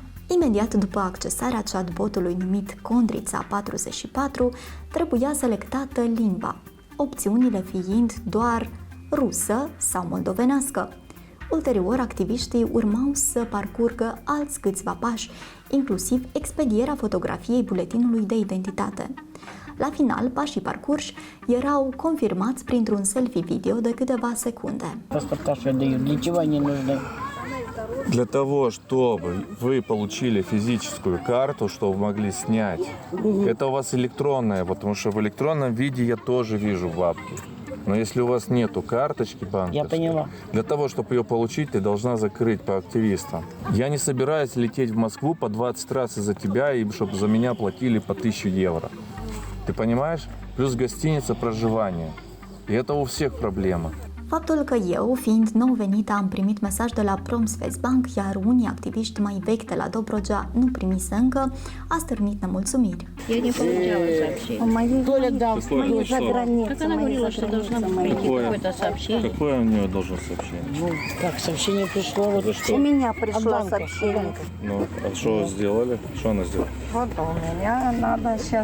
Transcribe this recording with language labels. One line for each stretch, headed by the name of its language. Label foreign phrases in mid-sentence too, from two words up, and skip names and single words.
Romanian: Imediat după accesarea chatbotului numit Condrița 44, trebuia selectată limba, opțiunile fiind doar rusă sau moldovenească. Ulterior, activiștii urmau să parcurgă alți câțiva pași, inclusiv expedierea fotografiei buletinului de identitate. La final, pașii parcurși erau confirmați printr-un selfie video de câteva secunde.
Russian: Для того, чтобы вы получили физическую карту, чтобы могли снять, это у вас электронная, потому что в электронном виде я тоже вижу бабки. Но если у вас нету карточки банковской, Я поняла. для того, чтобы ее получить, ты должна закрыть по активистам. Я не собираюсь лететь в Москву по 20 раз из-за тебя, и чтобы за меня платили по 1000 евро. Ты понимаешь? Плюс гостиница, проживание. И это у всех проблема.
Romanian: Faptul că eu, fiind nou venită, am primit mesaj de la Promsvestbank, iar unii activiști mai vechi de la Dobrogea nu primise încă, a stârnit nemulțumiri.
Russian: Я не получала сообщение. Толя дал. Мои за границей. Так она говорила, что должна прийти какое-то сообщение. Какое у нее должно сообщение? Ну, как сообщение пришло? Вот За что? У меня пришло банка. сообщение. Ну, а что сделали? Что она сделала? Вот у меня надо сейчас...